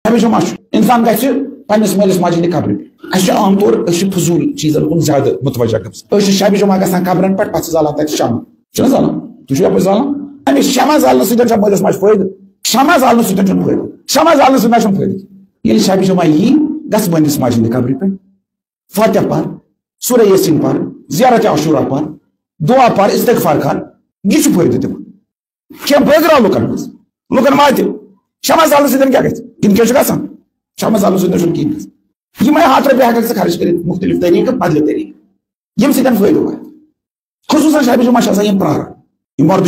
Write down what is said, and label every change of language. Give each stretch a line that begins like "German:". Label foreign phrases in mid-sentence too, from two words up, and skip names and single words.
Kashmiri: جمع انسان گژھِ پننِس مٲلِس ماجہِ ہٕنٛدِ قبرِ اَسہِ چھُ عام طور أسۍ چھِ فضوٗل چیٖزن کُن زیادٕ متوجہ گژھان أسۍ چھِ شبِ جمعہ گژھان قبرن پٮ۪ٹھ پتہٕ چھِ زالان تتہِ شمع چھُنہ زالان تُہۍ چھِو یپٲرۍ زالان اَمہِ شمع زالنہٕ سۭتۍ چھا مٲلِس ماجہِ فٲیدٕ شمع زالنہٕ سۭتۍ چھُنہٕ فٲیدٕ شمع زالنہٕ سۭتۍ نہ چھُنہٕ فٲیدٕ ییٚلہِ شبِ جمعہ یی گژھ مٲلِس ماجہِ ہٕنٛدِ قبرِ پٮ۪ٹھ فاتحہ پر سورہ یاسین پر زیارت عاشورہ پر دعا پر استغفار کر یہ چھُ فٲیدٕ دِوان کینٛہہ بٲگراو لُکن منٛز لُکن واتہِ شمع زالنہٕ سۭتۍ کیٛاہ گژھِ کِنہٕ کیٛاہ چھُ گژھان شمع زالنہٕ سۭتۍ چھُنہٕ کِہیٖنۍ گژھان یِمے ہتھ رۄپیہِ ہٮ۪ککھ ژٕ خرٕچ کٔرِتھ مختلف طریٖقہٕ بدلہِ طریٖقہٕ ییٚمہِ سۭتۍ فٲیدٕ واتہِ خصوٗصن شبِ جمعہ چھِ آسان یِم پرٛاران یِم مردٕ